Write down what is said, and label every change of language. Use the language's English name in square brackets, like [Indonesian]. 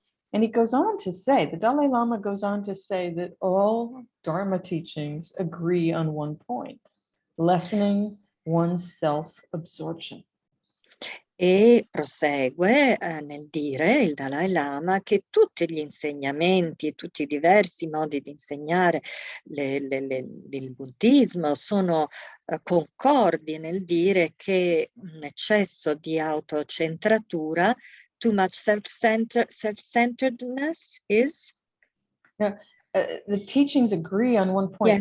[English] And he goes on to say, the Dalai Lama goes on to say that all Dharma teachings agree on one point, lessening one's self-absorption. [Italian] E prosegue nel dire il Dalai Lama che tutti gli insegnamenti, tutti i diversi modi di insegnare il buddismo sono concordi nel dire che un eccesso di autocentratura, [English] too much self-centeredness is. Now, the teachings agree on one point,